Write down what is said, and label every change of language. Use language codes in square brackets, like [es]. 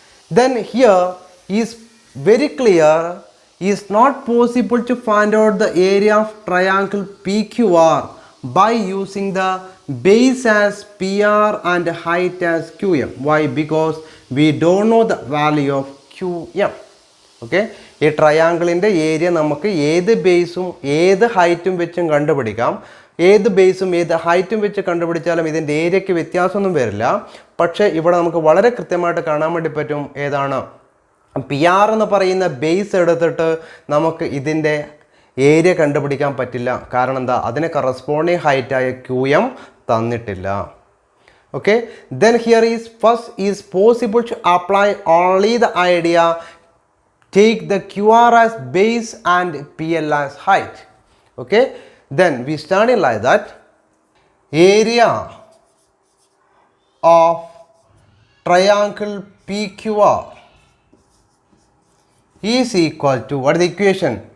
[en] Then here is very clear, is not possible to find out the area of triangle PQR by using the base as PR and height as QM. Why? Because we don't know the value of QM. [ml] Okay, ഈ ട്രയാങ്കിളിൻ്റെ area നമുക്ക് ഏത് ബേസും ഏത് ഹൈറ്റും വെച്ചും കണ്ടുപിടിക്കാം. ഏത് ബേസും ഏത് ഹൈറ്റും വെച്ച് കണ്ടുപിടിച്ചാലും ഇതിൻ്റെ ഏരിയയ്ക്ക് വ്യത്യാസമൊന്നും വരില്ല. പക്ഷേ ഇവിടെ നമുക്ക് വളരെ കൃത്യമായിട്ട് കാണാൻ വേണ്ടി പറ്റും, ഏതാണ് PR എന്ന് പറയുന്ന ബേസ് എടുത്തിട്ട് നമുക്ക് ഇതിൻ്റെ ഏരിയ കണ്ടുപിടിക്കാൻ പറ്റില്ല. കാരണം എന്താ, അതിന് കറസ്പോണ്ടിങ് ഹൈറ്റായ QM തന്നിട്ടില്ല. [en] Okay, then here is first is possible to apply only the idea, take the QR as base and PL as height. Okay, then we study like that, area of triangle PQR is equal to, what is the equation?